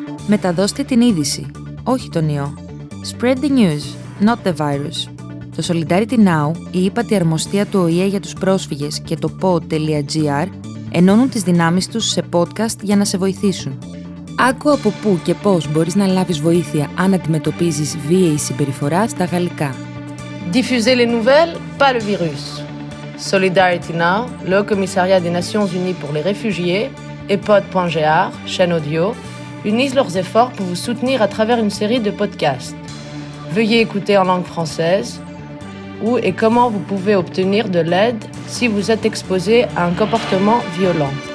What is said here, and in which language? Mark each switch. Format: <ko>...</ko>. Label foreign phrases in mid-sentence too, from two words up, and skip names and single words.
<el>Μεταδώστε την είδηση, όχι τον ιό.</el> <en>Spread the news, not the virus.</en> <el>Το Solidarity Now, η ύπατη αρμοστία του ΟΗΕ για τους πρόσφυγες και το pod.gr ενώνουν τις δυνάμεις τους σε podcast για να σε βοηθήσουν. Άκου από πού και πώς μπορείς να λάβεις βοήθεια αν αντιμετωπίζεις βίαιη συμπεριφορά στα γαλλικά.</el> <fr>Diffusez les nouvelles, pas le virus. Solidarity Now, le Haut Commissariat des Nations Unies pour les réfugiés et pod.gr, chaîne audio, unissent leurs efforts pour vous soutenir à travers une série de podcasts. Veuillez écouter en langue française où et comment vous pouvez obtenir de l'aide si vous êtes exposé à un comportement violent.</fr>